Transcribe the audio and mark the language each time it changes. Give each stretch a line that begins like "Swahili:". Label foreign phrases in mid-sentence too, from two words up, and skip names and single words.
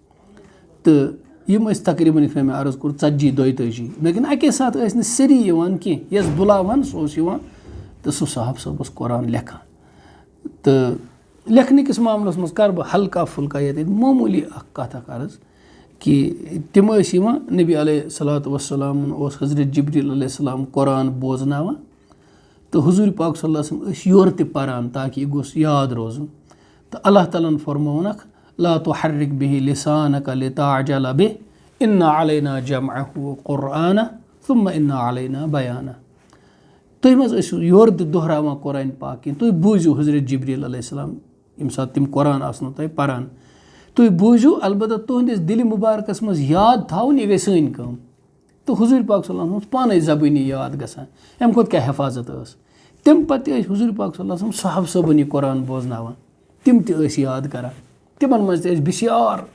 Kashmiri: تہٕ یِم ٲسۍ تقریٖباً یِتھ کٔنۍ مےٚ عرض کوٚر 42 لیکِن اَکے ساتہٕ ٲسۍ نہٕ سٲری یِوان کینٛہہ یۄس بُلاوان سُہ اوس یِوان تہٕ سُہ صاحب صٲب اوس قرآن لیکھان تہٕ لیکھنٕکِس معاملَس منٛز کَرٕ بہٕ ہلکا پھُلکا ییٚتٮ۪تھ معموٗلی اَکھ کَتھ اَکھ عرض کہِ تِم ٲسۍ یِوان نبی
Arabic: علیہ الصلوٰتُ
Kashmiri: وسلامَن اوس حضرت جبریٖل
Arabic: علیہ السلام
Kashmiri: قرآن بوزناوان تہٕ حضوٗرِ پاک
Arabic: صلی اللہ علیہ وسلم
Kashmiri: ٲسۍ یورٕ تہِ پَران تاکہِ یہِ گوٚژھ یاد روزُن تہٕ اللہ تعالیٰ ہَن فرموونَکھ
Arabic: لا تحرک به لسانک لتعجل به ان علینا جمعه قرآنہ ثم ان علینا بیانہ
Kashmiri: تُہۍ مہ حظ ٲسِو یورٕ تہِ دۄہراوان قرآنِ پاک کینٛہہ تُہۍ بوٗزِو حضرت جبریٖل
Arabic: علیہ السلام
Kashmiri: ییٚمہِ ساتہٕ تِم قرآن آسنو تۄہہِ پَران تُہۍ بوٗزِو البتہ تُہنٛدِس دِلہِ مُبارکَس منٛز یاد تھاوُن یہِ گٔے سٲنۍ کٲم تہٕ حضوٗرِ پاک
Arabic: صلی اللہ علیہ وسلم
Kashmiri: اوس پانَے زبٲنی یاد گژھان اَمہِ کھۄتہٕ کیٛاہ حفاظت ٲس تَمہِ پَتہٕ تہِ ٲسۍ حضوٗرِ پاک
Arabic: صلی اللہ علیہ وسلم
Kashmiri: صحاب صٲبَن یہِ قرآن بوزناوان تِم تہِ ٲسۍ یاد کَران تِمَن منٛز تہِ ٲسۍ بِسیار